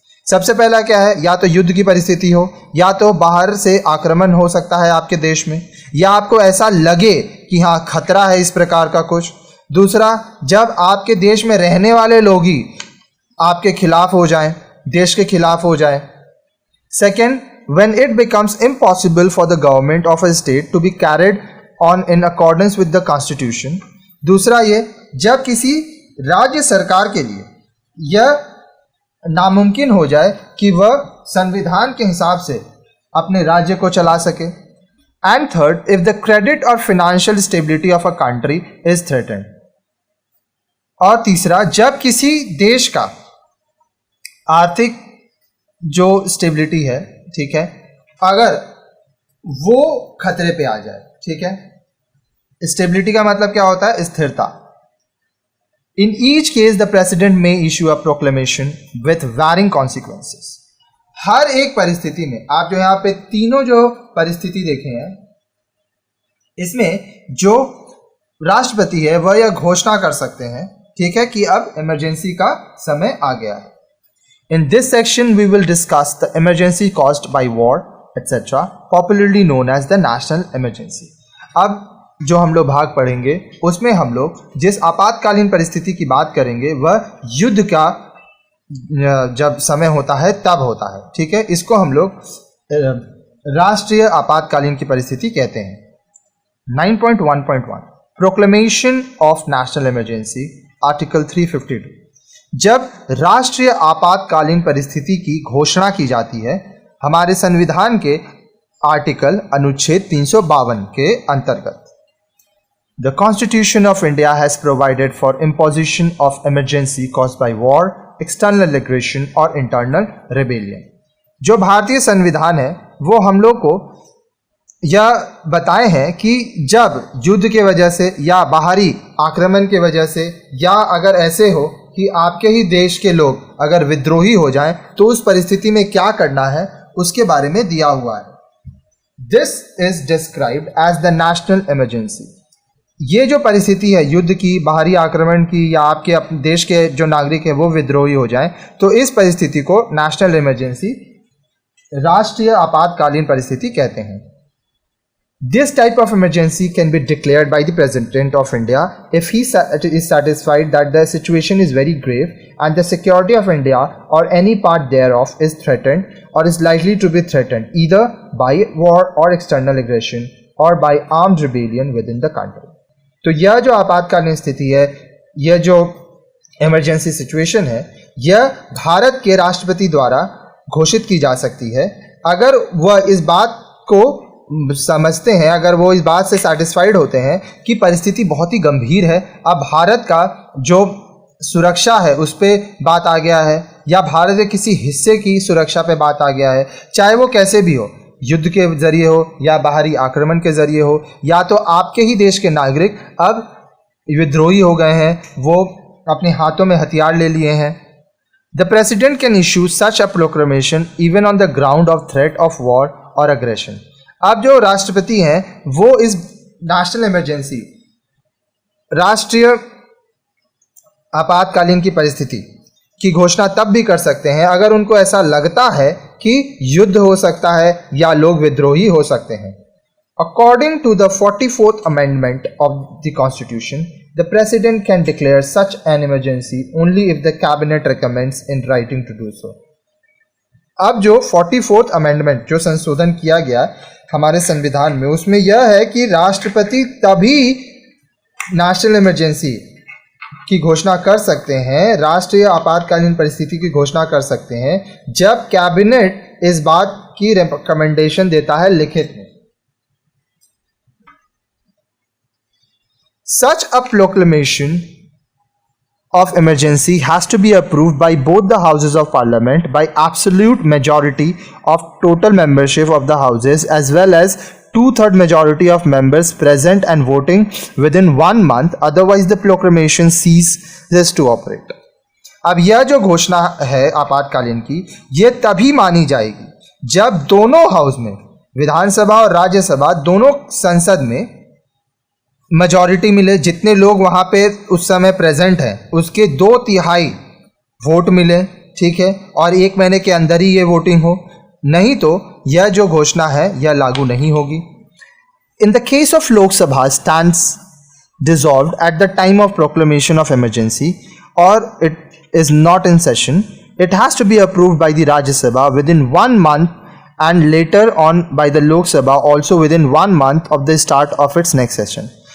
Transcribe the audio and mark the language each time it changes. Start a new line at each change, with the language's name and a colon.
Hindi: सबसे पहला क्या है, या तो युद्ध की परिस्थिति हो, या तो बाहर से आक्रमण हो सकता है आपके देश में, या आपको ऐसा लगे कि हाँ खतरा है इस प्रकार का कुछ। दूसरा, जब आपके देश में रहने वाले लोग ही आपके खिलाफ हो जाएं, देश के खिलाफ हो जाएं।
English: Second, when it becomes impossible for the government of a state to be carried on in accordance with the constitution।
Hindi: दूसरा ये, जब किसी राज्य सरकार के लिए यह नामुमकिन हो जाए कि वह संविधान के हिसाब से अपने राज्य को चला सके।
English: And third, if the credit और financial stability of a country is threatened.
Hindi: और तीसरा, जब किसी देश का आर्थिक जो स्टेबिलिटी है, ठीक है, अगर वो खतरे पे आ जाए, ठीक है। स्टेबिलिटी का मतलब क्या होता है, स्थिरता।
English: In each case, the president may issue a proclamation with varying consequences।
Hindi: हर एक परिस्थिति में, आप जो यहाँ पे तीनों जो परिस्थिति देखे हैं, इसमें जो राष्ट्रपति है वह यह घोषणा कर सकते हैं, ठीक है, कि अब इमरजेंसी का समय आ गया है।
English: In this section, we will discuss the emergency caused by war, etc., popularly known as the national emergency।
Hindi: अब जो हम लोग भाग पढ़ेंगे उसमें हम लोग जिस आपातकालीन परिस्थिति की बात करेंगे वह युद्ध का जब समय होता है तब होता है, ठीक है। इसको हम लोग राष्ट्रीय आपातकालीन की परिस्थिति कहते हैं।
English: 9.1.1 proclamation of national emergency, article 352।
Hindi: जब राष्ट्रीय आपातकालीन परिस्थिति की घोषणा की जाती है हमारे संविधान के आर्टिकल अनुच्छेद 352 के अंतर्गत।
English: The Constitution of India has provided for imposition of emergency caused by war, external aggression और internal rebellion।
Hindi: जो भारतीय संविधान है वो हम लोग को यह बताए हैं कि जब युद्ध के वजह से या बाहरी आक्रमण के वजह से या अगर ऐसे हो कि आपके ही देश के लोग अगर विद्रोही हो जाएं तो उस परिस्थिति में क्या करना है उसके बारे में दिया हुआ है।
English: This is described as the national emergency।
Hindi: ये जो परिस्थिति है युद्ध की, बाहरी आक्रमण की, या आपके अपने देश के जो नागरिक है वो विद्रोही हो जाएं, तो इस परिस्थिति को नेशनल इमरजेंसी, राष्ट्रीय आपातकालीन परिस्थिति कहते हैं।
English: This type of emergency can be declared by the President of India if he is satisfied that the situation is very grave and the security of India or any part thereof is threatened or is likely to be threatened either by war or external aggression or by armed rebellion within the country।
Hindi: तो यह जो आपातकालीन स्थिति है, यह जो emergency situation है, यह भारत के राष्ट्रपति द्वारा घोषित की जा सकती है अगर वह इस बात को समझते हैं, अगर वो इस बात से सेटिस्फाइड होते हैं कि परिस्थिति बहुत ही गंभीर है, अब भारत का जो सुरक्षा है उस पर बात आ गया है या भारत के किसी हिस्से की सुरक्षा पे बात आ गया है, चाहे वो कैसे भी हो, युद्ध के जरिए हो या बाहरी आक्रमण के जरिए हो, या तो आपके ही देश के नागरिक अब विद्रोही हो गए हैं, वो अपने हाथों में हथियार ले लिए हैं.
English: The president can issue such a proclamation even on the ground of threat of war और aggression.
Hindi: अब जो राष्ट्रपति हैं वो इस नेशनल इमरजेंसी, राष्ट्रीय आपातकालीन की परिस्थिति की घोषणा तब भी कर सकते हैं अगर उनको ऐसा लगता है कि युद्ध हो सकता है या लोग विद्रोही हो सकते हैं.
English: According to the 44th Amendment of the Constitution, the President can declare such an emergency only if the Cabinet recommends in writing to do so.
Hindi: अब जो 44th Amendment जो संशोधन किया गया हमारे संविधान में, उसमें यह है कि राष्ट्रपति तभी नेशनल इमरजेंसी की घोषणा कर सकते हैं, राष्ट्रीय आपातकालीन परिस्थिति की घोषणा कर सकते हैं जब कैबिनेट इस बात की रिकमेंडेशन देता है लिखित में.
English: Such a proclamation of emergency has to be approved by both the houses of parliament by absolute majority of total membership of the houses as well as 2/3 majority of members present and voting within 1 month, otherwise the proclamation ceases to operate.
Hindi: अब यह जो घोषणा है आपातकालीन की, ये तभी मानी जाएगी जब दोनों हाउस में, विधानसभा और राज्यसभा दोनों संसद में मेजॉरिटी मिले, जितने लोग वहाँ पे उस समय प्रेजेंट हैं उसके 2/3 वोट मिले, ठीक है, और 1 महीने के अंदर ही ये वोटिंग हो, नहीं तो यह जो घोषणा है यह लागू नहीं होगी.
English: In the case of Lok Sabha stands dissolved at the time of proclamation of emergency or it is not in session, it has to be approved by the Rajya Sabha within 1 month and later on by the Lok Sabha also within 1 month of the start of its next session.